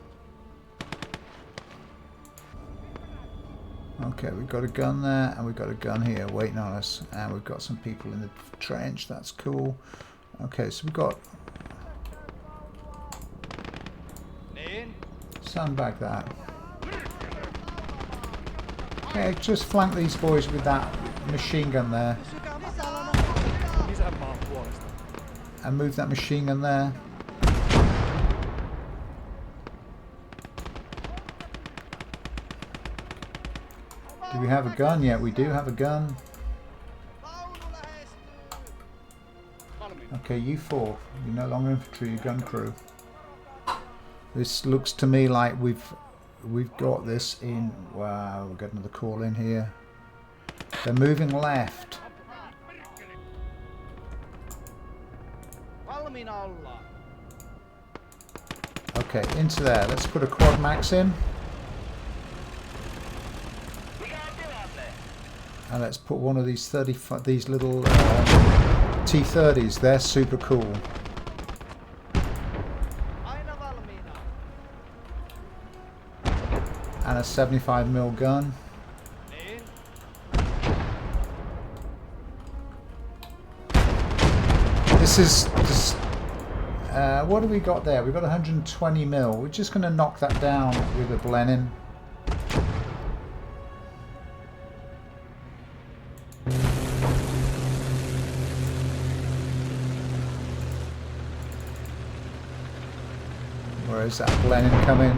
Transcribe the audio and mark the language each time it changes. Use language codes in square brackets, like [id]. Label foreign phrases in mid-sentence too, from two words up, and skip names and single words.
[en] Okay, we've got a gun there and we've got a gun here waiting on us, and we've got some people in the trench. That's cool. Okay, so we've got [fi] Niin? [en] sandbag that. Okay, just flank these boys with that machine gun there [fi] Pysykää matalana! Isänmaan puolesta. [en] and move that machine gun there. Do we have a gun yet? We do have a gun. [fi] Vaunu lähestyy! Valmiina. [en] Okay, you four. You're no longer infantry, you're gun crew. This looks to me like we've got this in. Wow, we've got another call in here. They're moving left. [fi] Valmiina ollaan. [en] Okay, into there. Let's put a quad max in. And let's put one of these these little T30s. They're super cool. [fi] Aina valmiina. [en] And a 75mm gun. [fi] Niin? [en] This is what do we got there? We've got 120mm. We're just going to knock that down with a Blenheim. Where is that Blenheim coming?